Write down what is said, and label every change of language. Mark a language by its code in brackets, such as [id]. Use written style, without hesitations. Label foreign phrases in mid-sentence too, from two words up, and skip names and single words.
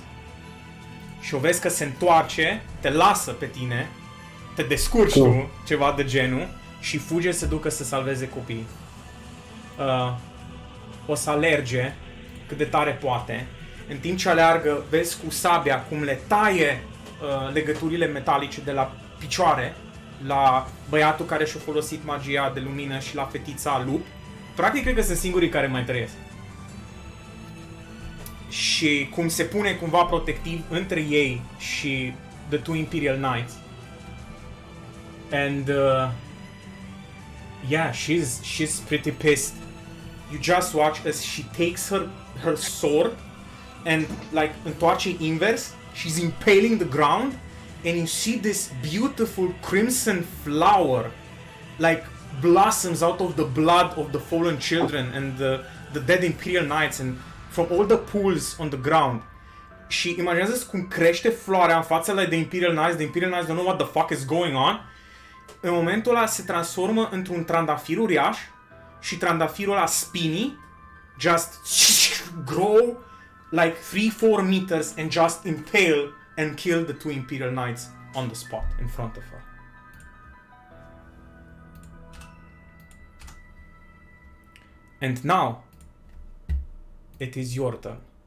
[ro] Și o vezi că se întoarce, te lasă pe tine, te descurci tu, ceva de genul, și fuge să ducă să salveze copiii. O să alerge cât de tare poate. În timp ce aleargă, vezi cu sabia cum le taie legăturile metalice de la picioare la băiatul care și-a folosit magia de lumină și la fetița lup. Practic, cred că sunt singurii care mai trăiesc. Și cum se pune cumva protectiv între ei și [en] the two Imperial Knights. And yeah, she's pretty pissed. You just watch as she takes her sword and like [ro] întoarce invers. [en] She's impaling the ground, and you see this beautiful crimson flower like blossoms out of the blood of the fallen children and the dead Imperial Knights, and from all the pools on the ground. [ro] Și imaginează-ți cum crește floarea în fața de Imperial Knights. [en] The Imperial Knights don't know what the fuck is going on. [ro] În momentul ăla se transformă într-un trandafir uriaș și trandafirul ăla [en] spiny just grow like 3-4 meters and just impale and kill the two Imperial Knights on the spot in front of her. And now it is your turn.